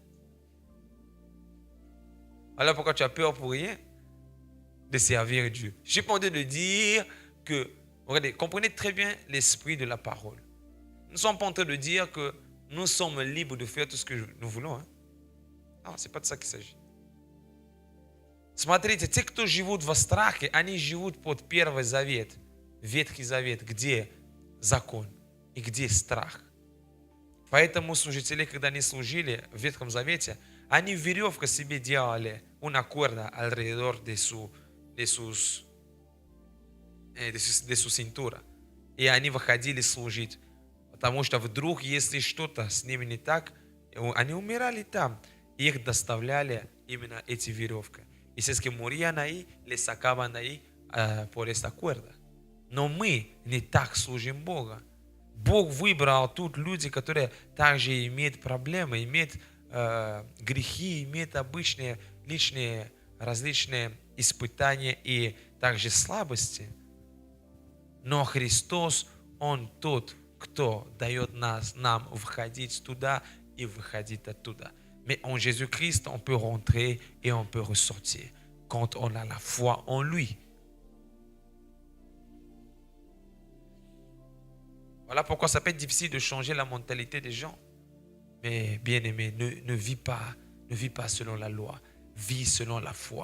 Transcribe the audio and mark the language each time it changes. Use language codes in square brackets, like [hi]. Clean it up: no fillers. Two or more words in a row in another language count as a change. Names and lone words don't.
[fr] Alors pourquoi tu as peur pour rien? De servir Dieu. Je suis pas en train de dire que, regardez, comprenez très bien l'esprit de la parole. Nous ne sommes pas en train de dire que nous sommes libres de faire tout ce que nous voulons. Hein? Non, ce n'est pas de ça qu'il s'agit. [ru] Смотрите, те, кто живут во страхе, они живут под Первый Завет, Ветхий Завет, где закон и где страх. Поэтому служители, когда они служили в Ветхом Завете, они веревку себе делали [es] una cuerda alrededor de su cintura. [ru] И они выходили служить. Потому что вдруг, если что-то с ними не так, они умирали там. Их доставляли именно эти веревки. [es] Y si es que morían ahí, les sacaban ahí por esta cuerda. [ru] Но мы не так служим Бога. Бог выбрал тут люди, которые также имеют проблемы, имеют грехи, имеют обычные личные различные испытания и также слабости. Но Христос, Он тот, кто дает нам входить туда и выходить оттуда. [fr] Mais en Jésus-Christ, on peut rentrer et on peut ressortir quand on a la foi en lui. Voilà pourquoi ça peut être difficile de changer la mentalité des gens. Mais bien aimé, ne vis pas selon la loi, vis selon la foi.